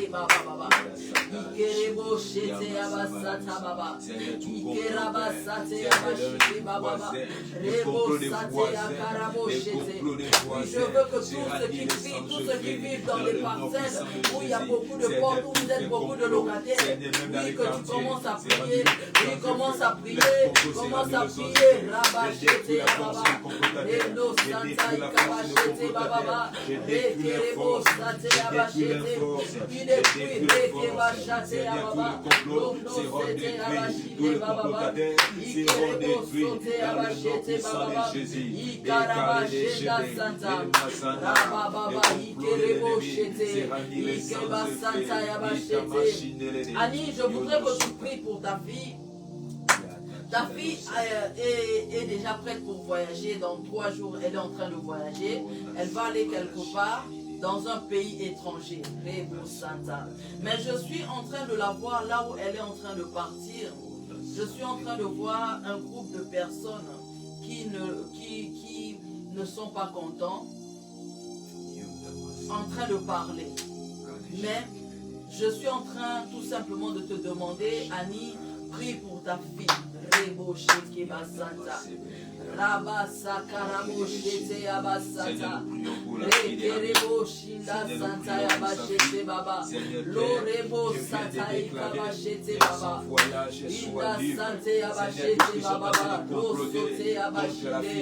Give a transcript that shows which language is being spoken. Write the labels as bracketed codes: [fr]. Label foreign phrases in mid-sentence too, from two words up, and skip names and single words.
[fr] Je veux que tous ceux qui vivent dans des parcelles où il y a beaucoup de portes, où vous êtes beaucoup de locataires, oui, que tu commences à prier. Oui, commence à prier, Rabachete Ababa, Rendo Santa Ikabachete Bababa, Rekerebo Sate Abachete, qui détruit Rekebachate Ababa, Rondo Sete Abachete Bababa, Ikerebo Sote Abachete Bababa, Ikarabacheta Santa, Rabababa, Ikerebo Chete, Ikeba Santa Abachete. Annie, je voudrais que tu pries pour ta fille. Ta fille est déjà prête pour voyager. Dans 3 jours, elle est en train de voyager. Elle va aller quelque part dans un pays étranger. Mais je suis en train de la voir là où elle est en train de partir. Je suis en train de voir un groupe de personnes qui ne sont pas contents, en train de parler. Mais je suis en train tout simplement de te demander, Annie, prie pour ta fille. Rebo Sheke Basanta. Rabasa Karabo Shete Abasata. Rekerebo Shinda Santa Yabashete Baba. Lorebo Santa Ikabashete Baba. Inda Sante Yabashete Baba. Rosote Yabashite.